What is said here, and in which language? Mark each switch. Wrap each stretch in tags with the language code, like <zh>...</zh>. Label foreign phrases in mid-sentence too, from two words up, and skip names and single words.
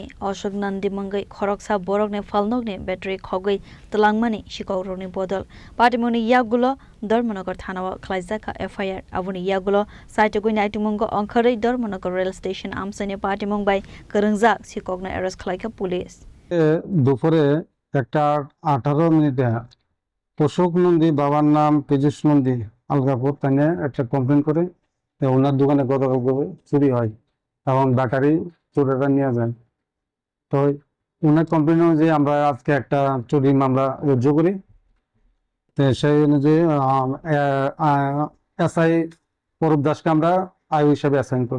<trp>Ashok Nandi Mangai Khoroksa Borogne Falnogne Battery Khogoi Talangmani Shikogroni Bodol Patimoni Yagulo Dharmanagar Thanawa Klaizaka FIR Avuni Yagulo Saitogui Naitimungo Ankare Dharmanagar rail station Amsani Patimong by Kurungzak Shikogna arrest Klaika police</trp> <bn>দুপুরে একটা 18 মিনিটে পোষক নন্দী বাবার নাম পীযুষ নন্দী আলগাপুর তানে একটা কমপ্লেন করে ওনার দোকানে গতকাল চুরি হয় এবং ব্যাটারি চোরেরা নিয়ে যায় তো ওনার কমপ্লেন অনুযায়ী আমরা আজকে একটা চুরি মামলা রুজু করি তো সেই অনুযায়ী এসআই অরূপ দাসকে আমরা আয়ু হিসাবে অ্যাসাইন করি</bn>